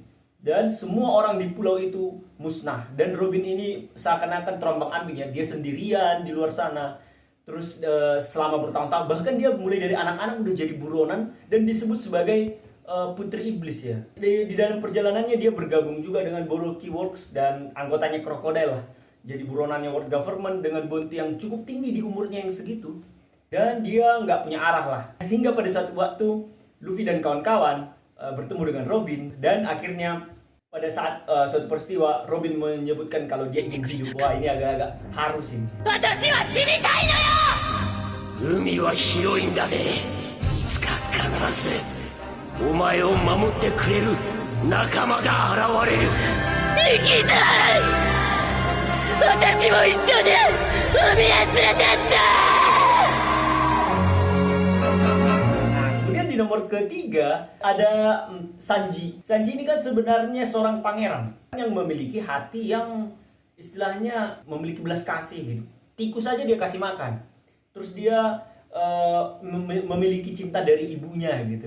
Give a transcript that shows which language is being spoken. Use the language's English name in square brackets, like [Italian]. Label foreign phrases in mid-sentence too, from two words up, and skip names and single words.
[Indonesian] Dan semua orang di pulau itu musnah. Dan Robin ini seakan-akan terombang-ambing ya. Dia sendirian di luar sana. Terus selama bertahun-tahun, bahkan dia mulai dari anak-anak udah jadi buronan dan disebut sebagai putri iblis ya. Di dalam perjalanannya dia bergabung juga dengan Boruki Works dan anggotanya Crocodile lah. Jadi buronannya [English] world government [Indonesian] dengan bounty yang cukup tinggi di umurnya yang segitu. Dan dia nggak punya arah lah. Hingga pada suatu waktu Luffy dan kawan-kawan bertemu dengan Robin. Dan akhirnya pada saat suatu peristiwa Robin menyebutkan kalau dia ingin hidup. Wah, ini agak-agak haru sih. [Japanese] 私は死にたいのよ。海は広いんだで、いつか必ずお前を守ってくれる仲間が現れる。生きたい。私も一緒に海へ連れてって。 [Indonesian] Nah, kemudian di nomor ketiga ada Sanji. Sanji ini kan sebenarnya seorang pangeran yang memiliki hati yang istilahnya memiliki belas kasih gitu. Tikus saja dia kasih makan. Terus dia memiliki cinta dari ibunya gitu.